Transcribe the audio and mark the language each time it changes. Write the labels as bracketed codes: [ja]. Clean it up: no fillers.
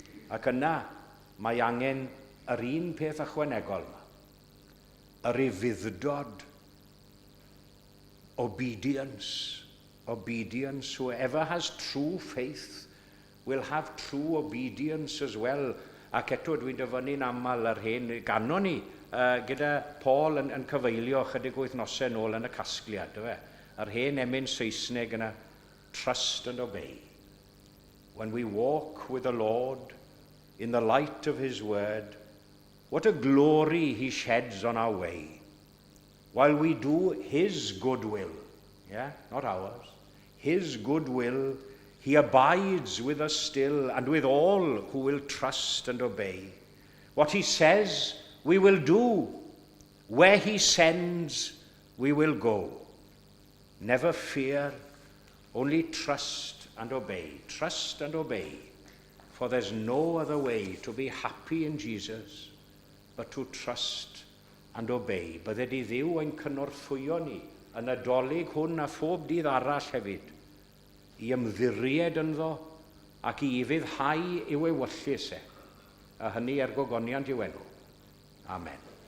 [cy] Ac yna, mae angen yr un peth ychwanegol yma, yr ufuddod, obedience. Obedience. [en] Whoever has true faith will have true obedience as well. [cy] Ac eto dwi'n dyfynnu'n aml yr hen ganon ni gyda Paul yn cyfeilio chydig wythnosau nôl yn y casgliad. Yr hen emyn Saesneg yna, [en] trust and obey. When we walk with the Lord in the light of his word, what a glory he sheds on our way. While we do his good will, yeah, not ours, his good will, he abides with us still and with all who will trust and obey. What he says, we will do. Where he sends, we will go. Never fear, only trust and obey. Trust and obey. For there's no other way to be happy in Jesus but to trust and obey. [cy] Bydde di Dduw ein cynorthwyo ni yn Addoliad hwn a phob dydd arall hefyd, I ymddiried ynddo ac I ufuddhau i'w ewyllus e, a hynny gogoniant i'w enw. Amen.